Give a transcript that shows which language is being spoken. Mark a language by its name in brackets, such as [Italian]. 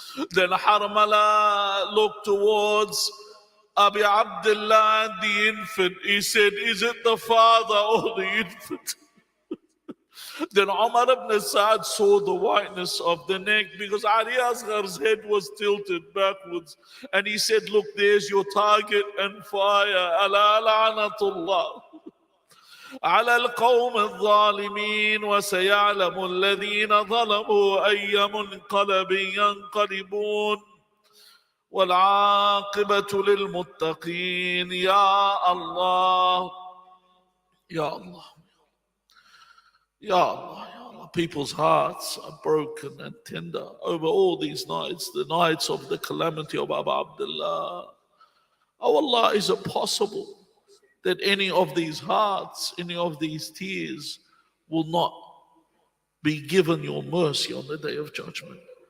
[English] Then Harmala looked towards Abi Abdullah and the infant. He said, "Is it the father or the infant?" Then Umar ibn Sa'ad saw the whiteness of the neck because Ali Asghar's head was tilted backwards. And he said, "Look, there's your target and fire. [Arabic] Ala la'natullah على القوم الظالمين وسيعلم الذين ظلموا أي منقلب ينقلبون والعاقبة للمتقين." يا الله, Ya Allah, Ya Allah, Ya Allah. [English] People's hearts are broken and tender over all these nights, the nights of the calamity of Abu Abdullah. Oh Allah, is it possible that any of these hearts, any of these tears will not be given your mercy on the day of judgment?